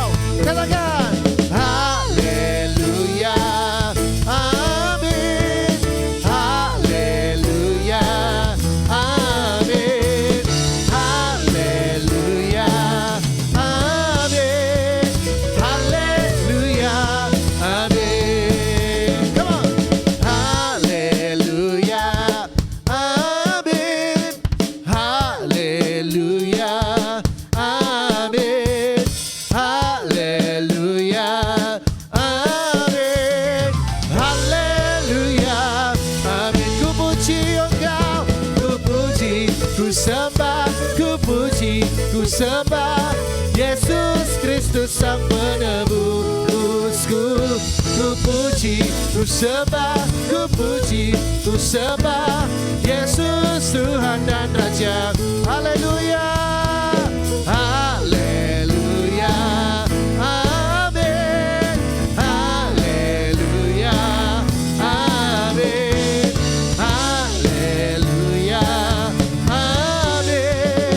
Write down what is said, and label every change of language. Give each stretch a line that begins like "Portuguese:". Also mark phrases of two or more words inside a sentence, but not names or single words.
Indonesian: Katakan haleluya, amin. Haleluya, amin. Haleluya, amin. Haleluya, amin.
English: Come on.
Indonesian: Haleluya, amin. Haleluya, amin. Haleluya, amin. Haleluya, amin. Ku puji Engkau, ku puji, ku sembah, ku puji, ku sembah Yesus Kristus Sang Penebusku. Ku puji, ku sembah, ku puji, ku sembah Yesus Tuhan dan Raja. Haleluya, haleluya, amin. Haleluya, amin. Haleluya, amin.